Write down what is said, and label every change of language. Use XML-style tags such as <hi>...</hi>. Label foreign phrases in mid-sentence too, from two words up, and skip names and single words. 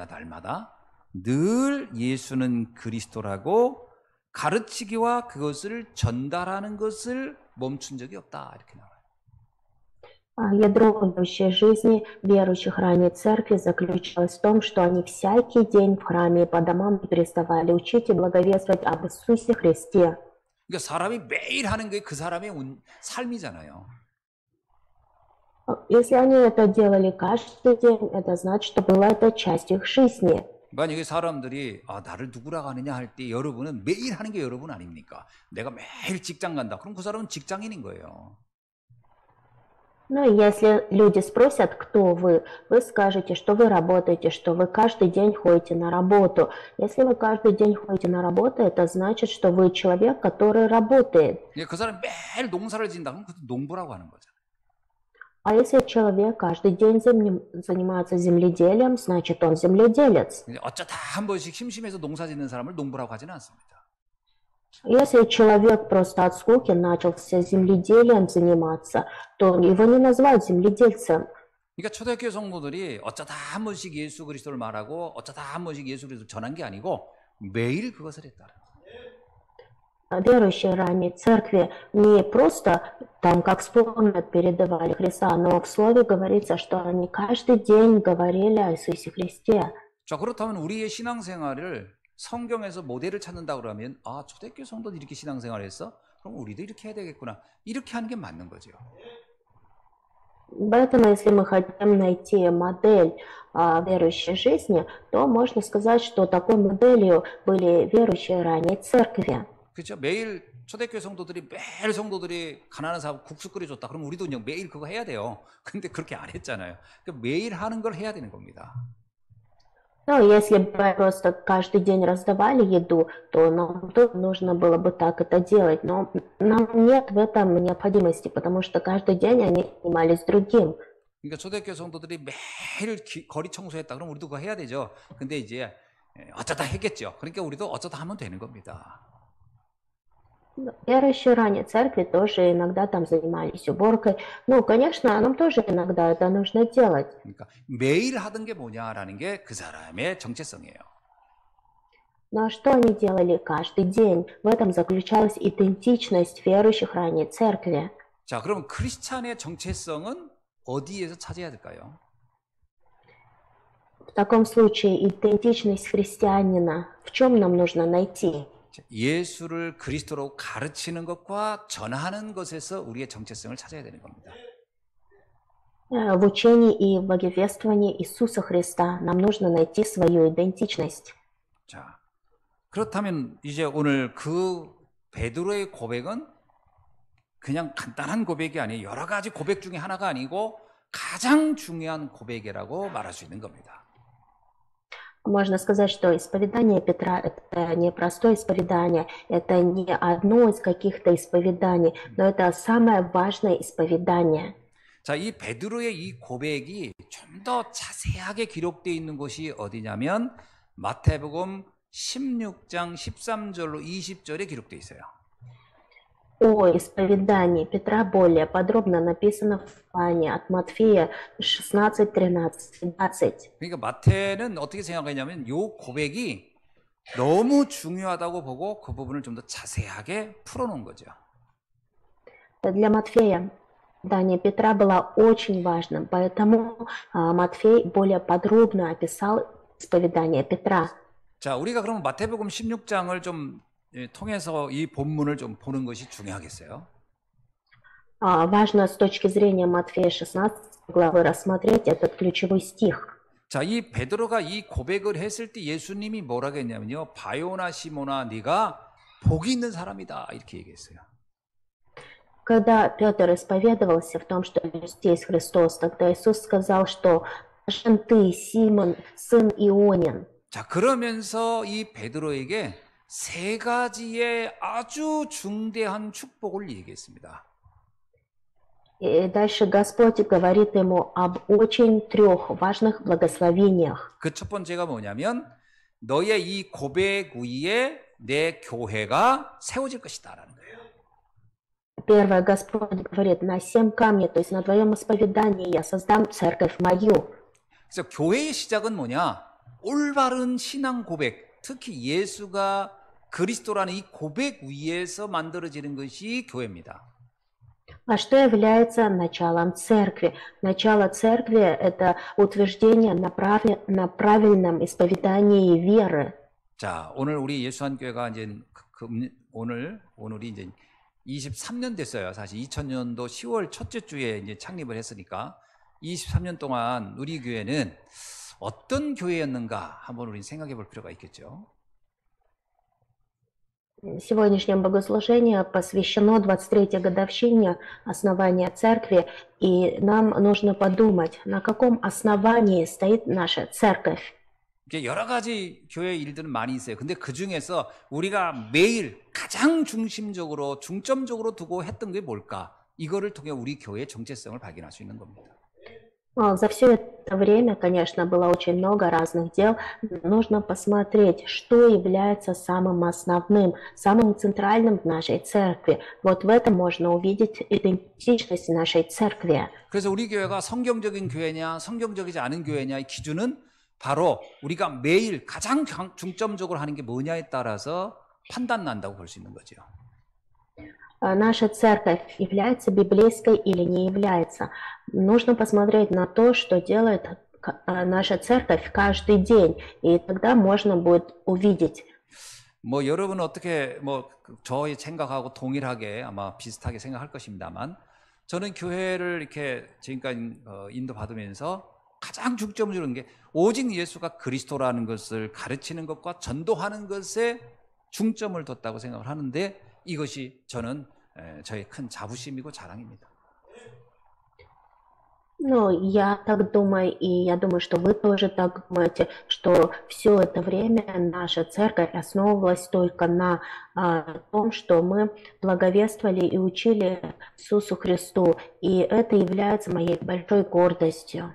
<ko>날마다 늘 예수는 그리스도라고 가르치기와 그것을 전달하는 것을 멈춘 적이 없다, 이렇게 나와요.</ko> <ru>Ядро верующей жизни верующих ранней церкви заключалось в том, что они всякий день в храме и по домам не переставали учить и благовествовать об Иисусе Христе.</ru> <ko>그러니까 사람이 매일 하는 게 그 사람의 삶이잖아요.</ko> <ru>Если они это делали каждый день, это значит, что была это часть их жизни.</ru> <ko>만약에 사람들이 나를 누구라고 하느냐 할 때 여러분은 매일 하는 게 여러분 아닙니까? 내가 매일 직장 간다. 그럼 그 사람은 직장인인 거예요.</ko> <ru>Но если люди спросят, кто вы скажете, что вы работаете, что вы каждый день ходите на работу. Если вы каждый день ходите на работу, это значит, что вы человек, который работает.</ru> <ko>그 사람 매일 농사를 짓는다. 그럼 그것도 농부라고 하는 거잖아요.</ko> <ru>А если человек каждый день занимается земледелием, значит он земледелец.</ru> <ko>어쩌다 한 번씩 심심해서 농사 짓는 사람을 농부라고 하지는 않습니다.</ko> <ru>Если человек просто от скуки начался земледелием заниматься, то его не называют земледельцем.</ru> <ko>그러니까 초대교회 성도들이 어쩌다 한 번씩 예수 그리스도를 말하고 어쩌다 한 번씩 예수 그리스도를 전한 게 아니고 매일 그것을 했다.</ko> <ru>Верующие ранней церкви не просто там, как вспомнят, передавали Христа, но в Слове говорится, что они каждый день говорили о Иисусе Христе.</ru> <ko>자, 그렇다면 우리의 신앙생활을 성경에서 모델을 찾는다 그러면 초대교회 성도들이 이렇게 신앙생활을 했어? 그럼 우리도 이렇게 해야 되겠구나. 이렇게 하는 게 맞는 거죠.</ko> <ru>Поэтому, если мы хотим найти модель верующей жизни, то можно сказать, что такой моделью были верующие ранней церкви.</ru> <ko>그렇죠. 매일 초대교회 성도들이 매일 성도들이 가난한 사람 국수 끓여줬다. 그럼 우리도 그냥 매일 그거 해야 돼요. 근데 그렇게 안 했잖아요. 그러니까 매일 하는 걸 해야 되는 겁니다.</ko> <ru>Ну, если бы просто каждый день раздавали еду, то нам тоже нужно было бы так это делать. Но нам нет в этом необходимости, потому что каждый день они занимались другим.</ru> <ko>그러니까 초대교회 성도들이 매일 거리 청소했다. 그럼 우리도 그거 해야 되죠. 근데 이제 어쩌다 했겠죠. 그러니까 우리도 어쩌다 하면 되는 겁니다.</ko> <ru>Верующие ранней церкви тоже иногда там занимались уборкой. Ну, конечно, нам тоже иногда это нужно делать.</ru> <ko>그러니까 매일 하던 게 뭐냐라는 게 그 사람의 정체성이에요.</ko> <ru>Но что они делали каждый день? В этом заключалась идентичность верующих ранней церкви.</ru> <ko>자, 그럼 크리스찬의 정체성은 어디에서 찾아야 될까요?</ko> <ru>В таком случае идентичность христианина в чем нам нужно найти?</ru> <ko>예수를 그리스도로 가르치는 것과 전하는 것에서 우리의 정체성을 찾아야 되는 겁니다.</ko> <ru>В учении и благовествовании Иисуса Христа нам нужно найти свою идентичность.</ru> <ko>자, 그렇다면 이제 오늘 그 베드로의 고백은 그냥 간단한 고백이 아니에요. 여러 가지 고백 중에 하나가 아니고 가장 중요한 고백이라고 말할 수 있는 겁니다.</ko> <ru>Можно сказать, что исповедание Петра – это не простое исповедание, это не одно из каких-то исповеданий, но это самое важное исповедание.</ru> <ko>자, 이 베드로의 이 고백이 좀 더 자세하게 기록되어 있는 곳이 어디냐면 마태복음 16장 13절로 20절에 기록되어 있어요.</ko> <ru>О исповедании Петра более подробно написано в Плане от Матфея 16, 13, 20.</ru> <ko>그러니까 마태는 어떻게 생각하냐면 이 고백이 너무 중요하다고 보고 그 부분을 좀 더 자세하게 풀어놓은 거죠.</ko> <ru>Для Матфея исповедание Петра было очень важным, поэтому Матфей более подробно описал исповедание Петра.</ru> <ko>자, 우리가 그러면 마태복음 16장을 좀 통해서 이 본문을 좀 보는 것이 중요하겠어요.</ko> <ru>Важно с точки зрения Матфея 16 главы рассмотреть этот ключевой стих.</ru> <ko>자, 이 베드로가 이 고백을 했을 때 예수님이 뭐라고 했냐면요. 바요나 시모나 네가 복이 있는 사람이다. 이렇게 얘기했어요.</ko> <ru>Когда Петр исповедовался в том, что Иисус есть Христос, тогда Иисус сказал, что «Блажен ты, Симон, сын Ионин».</ru> <ko>자, 그러면서 이 베드로에게 세 가지의 아주 중대한 축복을 얘기했습니다.</ko> <ru>И дальше Господь говорит ему об очень 3 важных благословениях.</ru> <ko>그 첫 번째가 뭐냐면 너의 이 고백 위에 내 교회가 세워질 것이다라는 거예요.</ko> <ru>Первое, Господь говорит, на 7 камней, то есть на твоем исповедании я создам церковь мою.</ru> <ko>그래서 교회의 시작은 뭐냐? 올바른 신앙 고백, 특히 예수가 그리스도라는 이 고백 위에서 만들어지는 것이 교회입니다.</ko> <ru>А что является началом церкви? Начало церкви – это утверждение на правильном исповедании веры.</ru> <ko>자, 오늘 우리 예수한교회가 이제 오늘이 이제 23년 됐어요. 사실 2000년도 10월 첫째 주에 이제 창립을 했으니까 23년 동안 우리 교회는 어떤 교회였는가 한번 우리 생각해 볼 필요가 있겠죠.</ko> <ru>Сегодняшнее богослужение посвящено 23-й годовщине основания церкви, и нам нужно подумать, на каком основании стоит наша церковь.</ru> <ko>여러 가지 교회 일들은 많이 있어요. 근데 그 중에서 우리가 매일 가장 중점적으로 두고 했던 게 뭘까? 이거를 통해 우리 교회의 정체성을 발견할 수 있는 겁니다.</ko> <ru>За все это время, конечно, было очень много разных дел. Нужно посмотреть, что является самым основным, самым центральным в нашей церкви. Вот в этом можно увидеть идентичность нашей церкви.</ru> <ko>그래서 우리 교회가 성경적인 교회냐, 성경적이지 않은 교회냐의 기준은 바로 우리가 매일 가장 중점적으로 하는 게 뭐냐에 따라서 판단난다고 볼 수 있는 거죠.</ko> <ru>Наша церковь является библейской или не является. Нужно посмотреть на то, что делает наша церковь каждый день, и тогда можно будет увидеть.</ru> <ko>여러분은 어떻게 저의 생각하고 동일하게 아마 비슷하게 생각할 것입니다만 저는 교회를 이렇게 지금까지 인도받으면서 가장 중점적으로 하는 게 오직 예수가 그리스도라는 것을 가르치는 것과 전도하는 것에 중점을 뒀다고 생각을 하는데 이것이 저는 저의 큰 자부심이고 자랑입니다.</ko> <ru>Я так думаю, и я думаю, что вы тоже так думаете, что все это время наша церковь основывалась только на том, что мы благовествовали и учили Иисусу Христу, и это является моей большой гордостью.</ru>